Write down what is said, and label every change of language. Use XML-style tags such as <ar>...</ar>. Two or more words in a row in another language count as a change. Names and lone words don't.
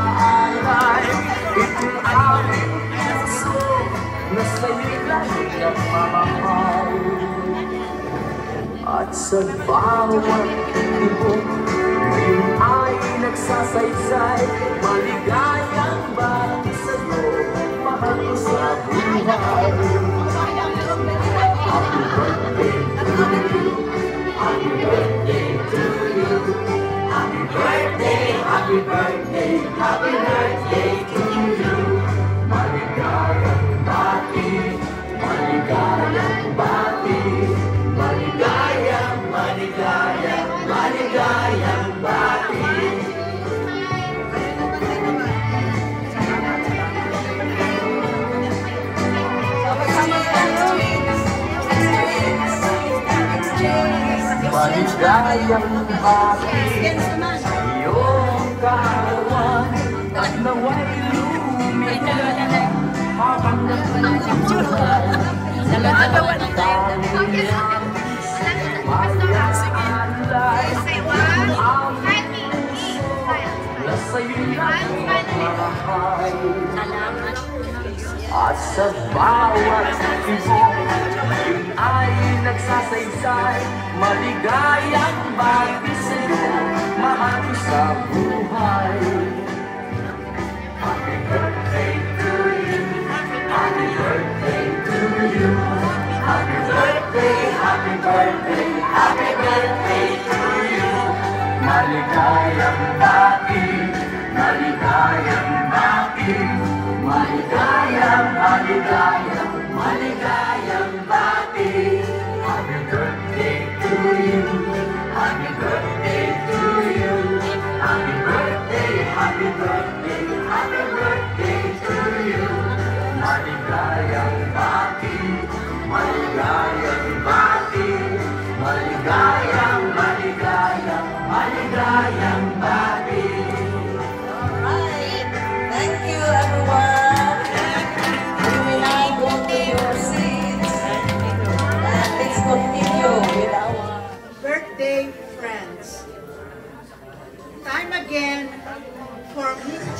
<tl>Nasa iyo lang Sa bawat tibok, yun ay nagsasaysay. Maligayang bati sa'yo, mahal ko sa buhay.</tl> <en>Happy birthday to you, happy birthday to you, happy birthday, happy birthday, happy birthday to you.</en> <tl>Maligayang bati, maligayang bati, maligayang, maligayang, maligayang bati. Maligayang bati sa iyong kaarawan at nawa'y lumigay habang nagbubuhay. Nalalaman tayo niyang pag-aalay ang nasa'yo lang marahay. At sa bawat tibok, yun ay nagsasaysay. Maligayang bati sa'yo, mahal ko sa buhay.</tl> <en>Happy birthday to you, happy birthday to you, happy birthday, happy birthday, happy birthday to you.</en> <tl>Maligayang bati, maligayang bati, maligayang, maligayang, maligayang bati.</tl> <en>Happy birthday to you, happy birthday to you, happy birthday, happy birthday, happy birthday to you.</en> <tl>Maligayang bati, maligayang bati, maligayang, maligayang, maligayang bati.</tl> <en>Alright. Thank you, everyone. We will now go to your seats. And let's continue with our birthday friends. Time again for me.</en>